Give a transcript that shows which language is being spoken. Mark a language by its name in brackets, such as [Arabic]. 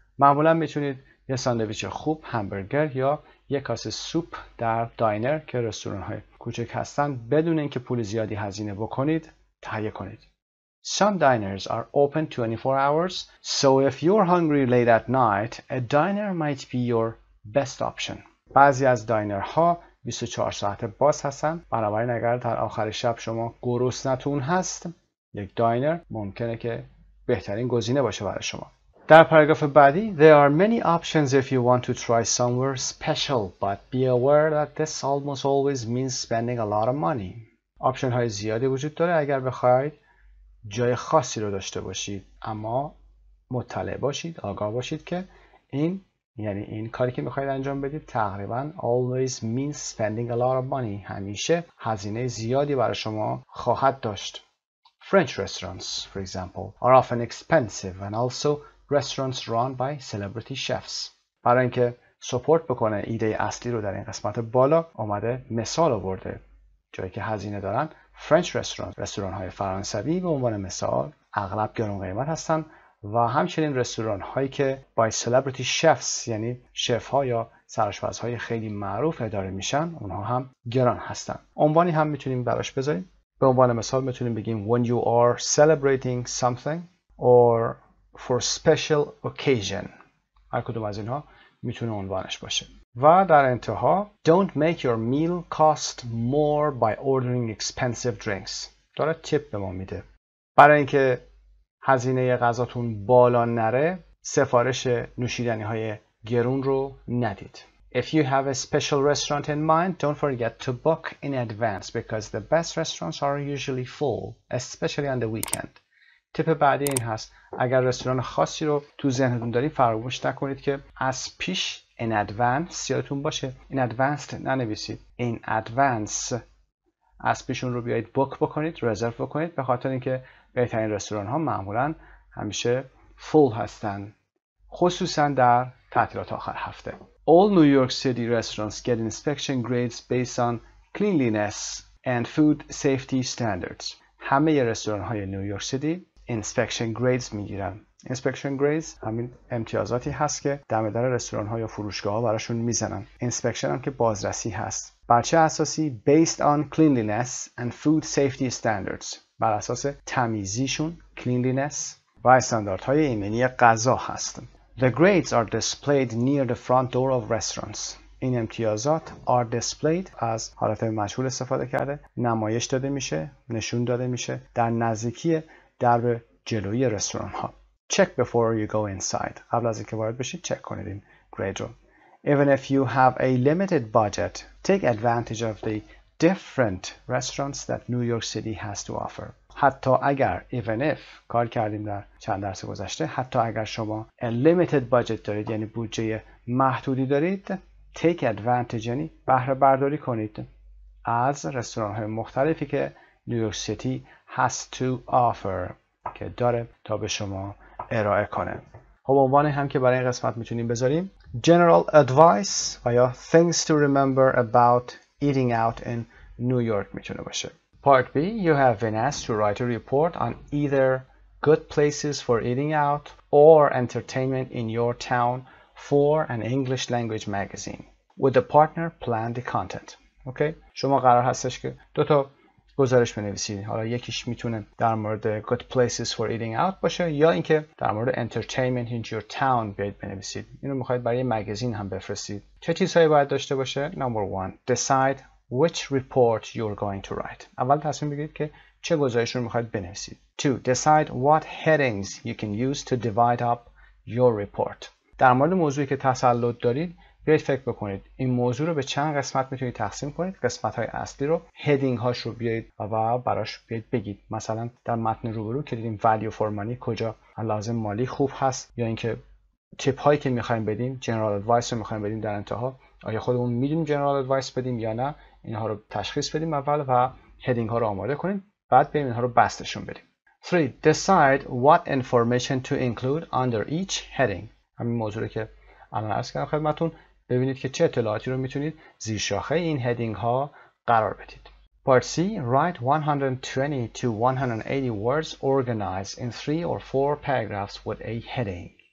[Persian] معمولا میتونید یه ساندویچ خوب، همبرگر یا یک کاسه سوپ در داینر که رستوران های کوچک هستن بدون اینکه پول زیادی هزینه بکنید تهیه کنید. [English] Some diners are open 24 hours, so if you're hungry late at night, a diner might be your best option. [Persian] بعضی از داینرها 24 ساعت باز هستن، بنابراین اگر در آخر شب شما گرسنه‌تون هست، یک داینر ممکنه که بهترین گزینه باشه برای شما. در پاراگراف بعدی [English] There are many options if you want to try somewhere special, but be aware that this almost always means spending a lot of money. [Persian] آپشن های زیادی وجود داره اگر بخواید جای خاصی رو داشته باشید، اما مطلع باشید، آگاه باشید که این کاری که میخواید انجام بدید تقریبا [English] always means spending a lot of money، [Persian] همیشه هزینه زیادی برای شما خواهد داشت. [English] French restaurants, for example, are often expensive and also restaurants run by celebrity chefs. [Persian] برای اینکه سپورت بکنه ایده اصلی رو در این قسمت بالا اومده مثال آورده. جایی که هزینه دارن [English] French restaurants، [Persian] رستوران های فرانسوی به عنوان مثال اغلب گران قیمت هستن و همچنین رستوران هایی که [English] by celebrity chefs [Persian] یعنی شف ها یا سرآشپز های خیلی معروف اداره میشن اونها هم گران هستن. عنوانی هم میتونیم براش بذاریم. به عنوان مثال میتونیم بگیم [English] when you are celebrating something or for special occasion. [Persian] هر کدوم از اینها میتونه عنوانش باشه. و در انتها [English] don't make your meal cost more by ordering expensive drinks. [Persian] داره تیپ به ما میده. برای اینکه هزینه غذاتون بالا نره سفارش نوشیدنی های گرون رو ندید. [English] If you have a special restaurant in mind, don't forget to book in advance because the best restaurants are usually full, especially on the weekend. [Persian] تیپ بعدی این هست اگر رستوران خاصی رو تو ذهنتون دارید فراموش نکنید که از پیش [English] in advance [Persian] یادتون باشه in advance ننویسید in advance از پیشون رو بیایید بوک بکنید، رزرو بکنید، به خاطر اینکه بهترین رستوران ها معمولا همیشه فول هستن، خصوصا در تعطیلات آخر هفته. [English] All New York City restaurants get inspection grades based on cleanliness and food safety standards. [Persian] همه رستوران های نیویورک سیتی [English] inspection grades [Persian] میگیرن. [English] inspection grades [Persian] همین امتیازاتی هست که در مدار رستوران ها یا فروشگاه ها براشون میزنن. inspection هم که بازرسی هست. بر چه اساسی؟ [English] based on cleanliness and food safety standards. [Persian] بر اساس تمیزیشون cleanliness و استانداردهای ایمنی غذا هست. [English] The grades are displayed near the front door of restaurants. [Persian] این امتیازات [English] are displayed [Persian] از حالت مجهول استفاده کرده، نمایش داده میشه، نشون داده میشه در نزدیکی درب جلویی رستوران ها. [English] Check before you go inside. [Persian] قبل از اینکه وارد بشید چک کنید این گرید رو. [English] Even if you have a limited budget, take advantage of the different restaurants that New York City has to offer. [Persian] حتی اگر [English] even if [Persian] کار کردیم در چند درس گذشته، حتی اگر شما [English] a limited budget [Persian] دارید یعنی بودجه محدودی دارید، [English] take advantage [Persian] یعنی بهره برداری کنید از رستوران های مختلفی که نیویورک سیتی [English] has to offer [Persian] که داره تا به شما ارائه کنه. خب عنوان هم که برای این قسمت میتونیم بذاریم [English] general advice [Persian] و یا [English] things to remember about eating out in New York [Persian] میتونه باشه. [English] Part B, you have been asked to write a report on either good places for eating out or entertainment in your town for an English language magazine. With the partner, plan the content. Okay? [Persian] شما قرار هستش که 2 تا گزارش بنویسید. حالا یکیش میتونه در مورد [English] good places for eating out [Persian] باشه یا اینکه در مورد [English] entertainment in your town [Persian] بیاید بنویسید. اینو میخواید برای مگزین هم بفرستید. چه چیزهایی باید داشته باشه؟ [English] Number 1. Decide which report you're going to write. [Persian] اول تصمیم بگیرید که چه گزارش رو میخواید بنویسید. 2. [English] Decide what headings you can use to divide up your report. [Persian] در مورد موضوعی که تسلط دارید بیایید فکر بکنید این موضوع رو به چند قسمت میتونید تقسیم کنید. قسمت‌های اصلی رو، هدینگ هاش رو بیایید و براش بیایید بگید. مثلا در متن روبرو که دیدیم [English] value for money [Persian] کجا لازم مالی خوب هست، یا اینکه تیپ هایی که می‌خوایم بدیم، جنرال ادوایس رو می‌خوایم بدیم در انتها، آیا خودمون می‌دونیم جنرال ادوایس بدیم یا نه، اینها رو تشخیص بدیم اول و هدینگ ها رو آماده کنیم، بعد بریم اینها رو بستشون بدیم. 3. [English] Decide what information to include under each heading. [Persian] همین موضوعی که الان عرض کردم خدمتتون. ببینید که چه اطلاعاتی رو میتونید زیر شاخه این هدینگ ها قرار بدید. [English] Part C. Write 120 to 180 words organized in 3 or 4 paragraphs with a heading.